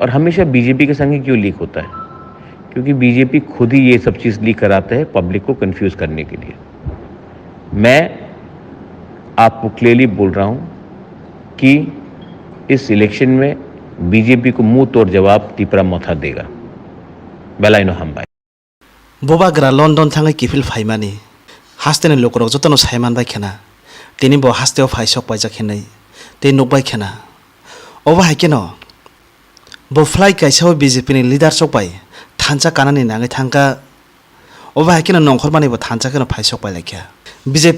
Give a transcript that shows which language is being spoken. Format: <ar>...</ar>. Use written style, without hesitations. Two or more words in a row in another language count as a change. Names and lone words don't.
<hi>और हमेशा बीजेपी के संग ही क्यों लीक होता है? क्योंकि बीजेपी खुद ही ये सब चीज़ लीक कराते हैं पब्लिक को कंफ्यूज करने के लिए। मैं आपको क्लियरली बोल रहा हूँ कि इस इलेक्शन में बीजेपी को मुंह तोड़ जवाब तीपरा मथा देगा।</hi> <trp>बेलाइनो हम बाय bobagra London thangai kifil phaimani hasteni lokorok jotono saiman bai khena tini bo hasteo phaisok paijak khenai tei nokbai khena obo haikeno bo fly kaisa BJP ni leader sok bai thancha kanani nangai thangka obo haikeno nongkhormani bo thancha keno phaisok bai laikha BJP</trp>